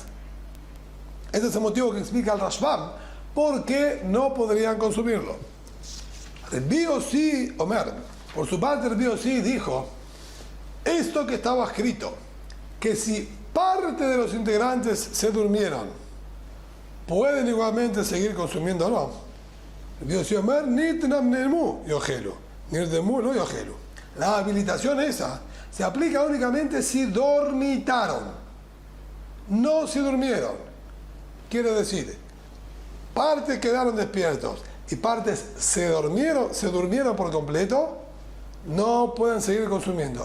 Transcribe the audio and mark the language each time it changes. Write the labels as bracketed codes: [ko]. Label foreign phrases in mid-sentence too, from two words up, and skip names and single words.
[es] Este es el motivo que explica el Rashbam por qué no podrían consumirlo. Rabbi Yossi Omer, por su parte Rabbi Yossi dijo, esto que estaba escrito, que si parte de los integrantes se durmieron, pueden igualmente seguir consumiendo o no. [he] רבי יוסי אומר, נתנמנמו יאכלו, נרדמו לא יאכלו. [es] La habilitación esa se aplica únicamente si dormitaron, no si durmieron. Quiere decir, partes quedaron despiertos y partes se durmieron por completo, no pueden seguir consumiendo.